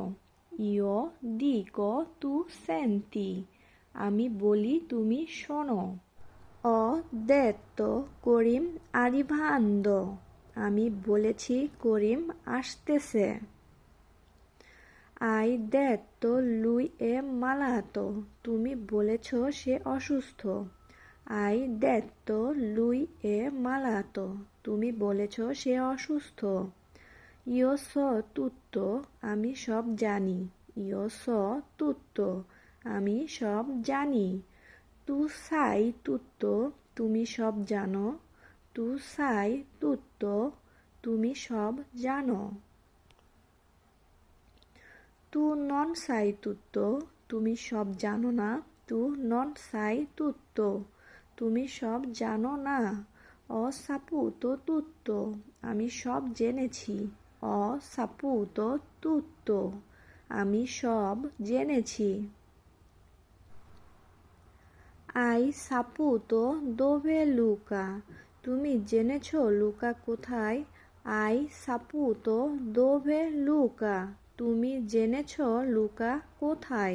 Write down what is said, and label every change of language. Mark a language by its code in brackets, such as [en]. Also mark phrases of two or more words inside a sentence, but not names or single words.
[it] Io dico tu senti, [bn] আমি বলি তুমি শোনো। [it] Ho detto করিম arrivando, [bn] আমি বলেছি করিম আসতেছে। [it] আই detto lui è malato, [bn] তুমি বলেছ সে অসুস্থ। [it] আই detto lui è malato, [bn] তুমি বলেছ সে অসুস্থ। [it] Io so tutto, [bn] আমি সব জানি। [it] Io so tutto, [bn] আমি সব জানি। [it] তু sai tutto, [bn] তুমি সব জানো। [it] তু sai tutto, [bn] তুমি সব জানো। [it] তু non sai tutto, [bn] তুমি সব জানো না। [it] তু non sai tutto, [bn] তুমি সব জানো না। [it] Ho saputo tutto, [bn] আমি সব জেনেছি। [it] Ho saputo tutto, [bn] আমি সব জেনেছি। [it] Hai saputo dove লুকা, [bn] তুমি জেনেছ লুকা কোথায়। [it] Hai saputo dove লুকা, [bn] তুমি জেনেছ লুকা কোথায়।